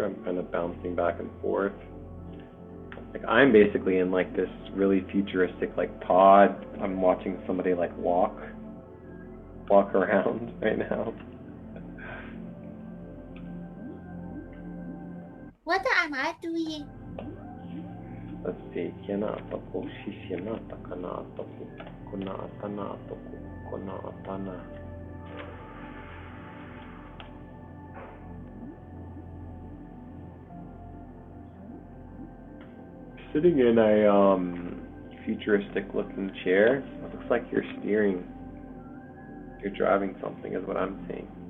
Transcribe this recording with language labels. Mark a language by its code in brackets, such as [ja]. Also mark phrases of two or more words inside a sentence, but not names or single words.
[en] I'm kind of bouncing back and forth. Like I'm basically in like this really futuristic like pod. I'm watching somebody like walk around right now. What am I doing? Let's see. Kiana toko shishiana takana toko kuna atana toko kuna atana. Sitting in a futuristic looking chair. It looks like you're steering. You're driving something is what I'm seeing.